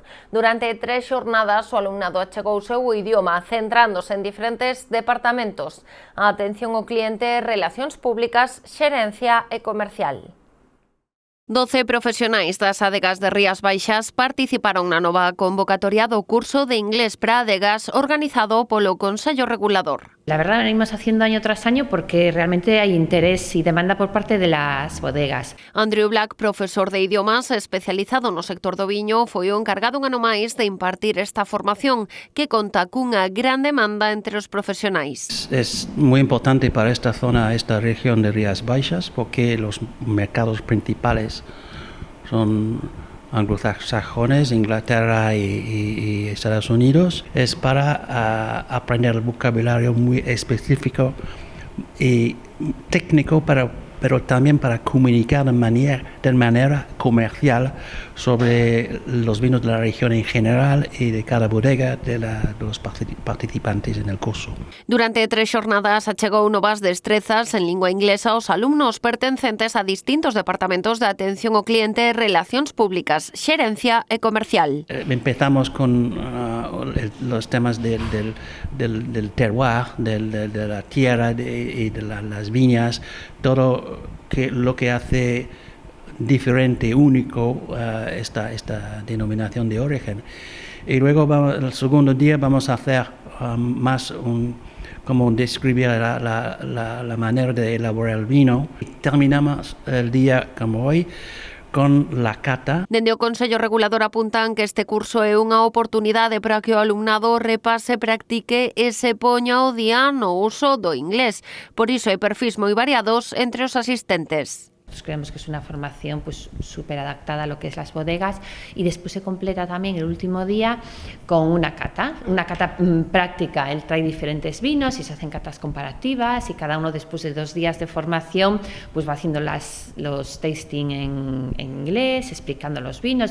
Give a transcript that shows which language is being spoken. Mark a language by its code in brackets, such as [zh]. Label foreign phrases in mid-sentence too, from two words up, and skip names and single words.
[gl] Durante 3 xornadas, o alumnado achegouse o idioma, centrándose en diferentes departamentos: a atención ao cliente, relacións públicas, xerencia e comercial. 12 profesionais das adegas de Rías Baixas participaron na nova convocatoria do curso de inglés para adegas organizado polo Consello Regulador. [es] La verdad, venimos haciendo año tras año porque realmente hay interés y demanda por parte de las bodegas. [gl] Andrew Black, profesor de idiomas especializado no sector do viño, foi o encargado un ano máis de impartir esta formación que conta cunha gran demanda entre os profesionais. [es] Es muy importante para esta zona, esta región de Rías Baixas, porque los mercados principales son anglosajones, Inglaterra y Estados Unidos. Es para aprender el vocabulario muy específico y técnico, pero también para comunicar de manera comercial sobre los vinos de la región en general y de cada bodega de los participantes en el curso. [gl] Durante 3 xornadas achegou novas destrezas en lingua inglesa aos alumnos pertencentes a distintos departamentos de atención ao cliente, relacións públicas, xerencia e comercial. [es] Empezamos con el los temas del terroir, de la tierra y de las viñas, todo lo que hace diferente, único esta denominación de origen. Y luego el segundo día vamos a hacer más como describir la manera de elaborar el vino. Y terminamos el día como hoy con la cata. [gl] Dende o Consello Regulador apuntan que este curso é unha oportunidade para que o alumnado repase, practique e se poña ao día no uso do inglés. Por iso hai perfis moi variados entre os asistentes. [es] Creemos que es una formación pues súper adaptada a lo que es las bodegas y después se completa también el último día con una cata práctica. Él trae diferentes vinos y se hacen catas comparativas y cada uno después de 2 días de formación pues va haciendo los tasting en inglés, explicando los vinos.